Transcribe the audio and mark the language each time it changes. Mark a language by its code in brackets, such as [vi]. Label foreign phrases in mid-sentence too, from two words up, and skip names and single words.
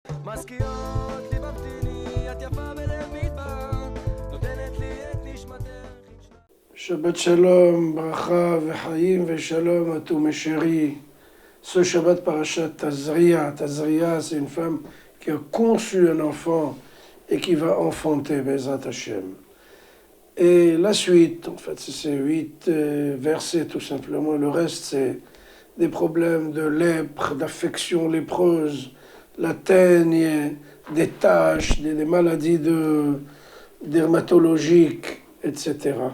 [he] מזכירות לי במתיני, את יפה בלב מדבר, נותנת לי את נשמתך. שבת שלום, ברכה, וחיים, ושלום [fr] à tous mes chéris. Ce Shabbat Parashat Tazria. Tazria, c'est une femme qui a conçu un enfant et qui va enfanter [he] בעזרת השם. [fr] Et la suite, en fait, c'est ces 8 versets tout simplement. Le reste, c'est des problèmes de lèpre, d'affection lépreuse, la teigne, des taches, des maladies dermatologiques, etc.